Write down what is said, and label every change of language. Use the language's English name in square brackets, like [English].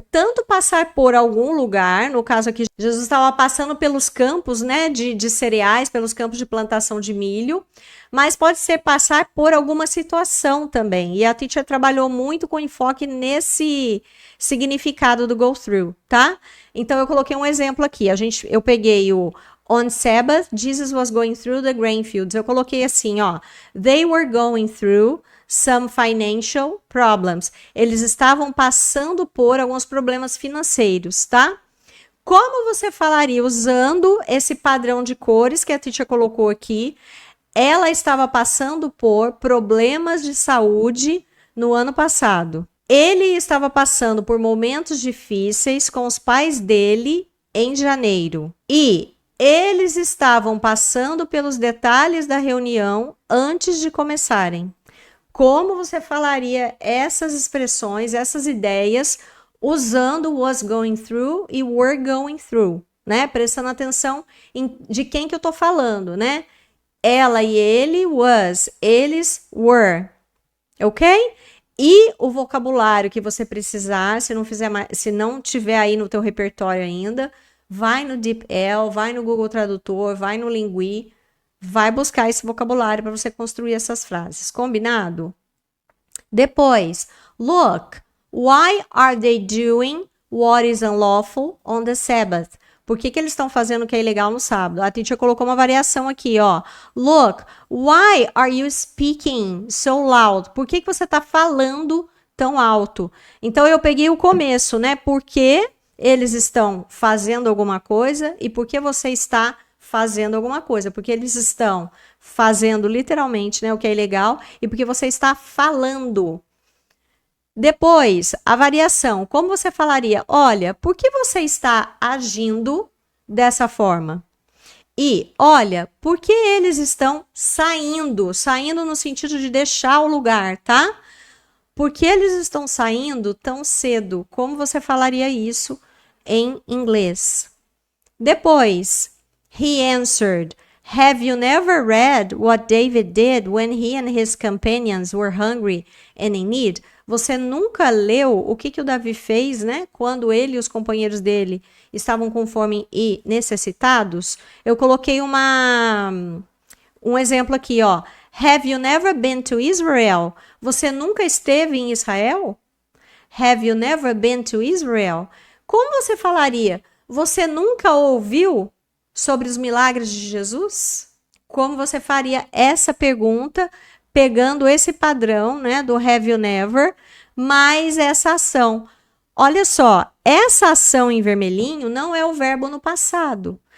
[Portuguese] Tanto passar por algum lugar, no caso aqui, Jesus estava passando pelos campos, né, de cereais, pelos campos de plantação de milho, mas pode ser passar por alguma situação também. E a teacher trabalhou muito com enfoque nesse significado do go through, tá? Então, eu coloquei um exemplo aqui. Eu peguei o [English] On Sabbath, Jesus was going through the grain fields. [Portuguese] Eu coloquei assim, ó. [English] They were going through some financial problems. [Portuguese] Eles estavam passando por alguns problemas financeiros, tá? Como você falaria usando esse padrão de cores que a teacher colocou aqui? Ela estava passando por problemas de saúde no ano passado. Ele estava passando por momentos difíceis com os pais dele em janeiro. E eles estavam passando pelos detalhes da reunião antes de começarem. Como você falaria essas expressões, essas ideias, usando was going through e were going through, né? Prestando atenção de quem que eu tô falando, né? Ela e ele, was, eles, were, ok? E o vocabulário que você precisar, se não tiver aí no teu repertório ainda, vai no DeepL, vai no Google Tradutor, vai no Lingui, vai buscar esse vocabulário para você construir essas frases. Combinado? Depois, [English] look, why are they doing what is unlawful on the Sabbath? [Portuguese] Por que eles estão fazendo o que é ilegal no sábado? A teacher colocou uma variação aqui, ó. [English] Look, why are you speaking so loud? [Portuguese] Por que você está falando tão alto? Então, eu peguei o começo, né? Por que eles estão fazendo alguma coisa e por que você está fazendo alguma coisa, porque eles estão fazendo literalmente, né, o que é ilegal, e porque você está falando. Depois, a variação. Como você falaria? Olha, por que você está agindo dessa forma? E, olha, por que eles estão saindo? Saindo no sentido de deixar o lugar, tá? Por que eles estão saindo tão cedo? Como você falaria isso em inglês? [English] Depois, he answered, have you never read what David did when he and his companions were hungry and in need? [Portuguese] Você nunca leu o que o Davi fez, né? Quando ele e os companheiros dele estavam com fome e necessitados? Eu coloquei um exemplo aqui, ó. [English] Have you never been to Israel? [Portuguese] Você nunca esteve em Israel? [English] Have you never been to Israel? [Portuguese] Como você falaria? Você nunca ouviu sobre os milagres de Jesus? Como você faria essa pergunta, pegando esse padrão, né, do have you never, mais essa ação? olha só, essa ação em vermelhinho não é o verbo no passado.